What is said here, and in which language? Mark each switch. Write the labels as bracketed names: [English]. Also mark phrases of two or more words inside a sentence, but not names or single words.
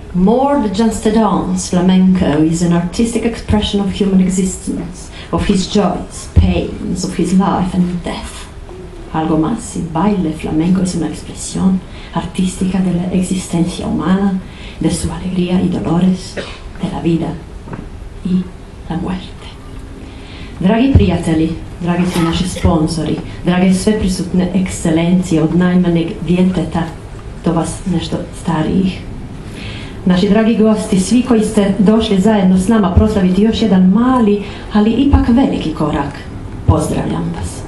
[English] More than just a dance, flamenco is an artistic expression of human existence, of his joys, pains, of his life and death. [Spanish] Algo más, el baile flamenco es una expresión artística de la existencia humana, de su alegría y dolores, de la vida i la muerte. [Croatian] Dragi prijatelji, dragi svi naši sponzori, drage sve prisutne ekscelencije od najmanjeg djeteta do vas nešto starijih. Naši dragi gosti, svi koji ste došli zajedno s nama proslaviti još jedan mali, ali ipak veliki korak, pozdravljam vas.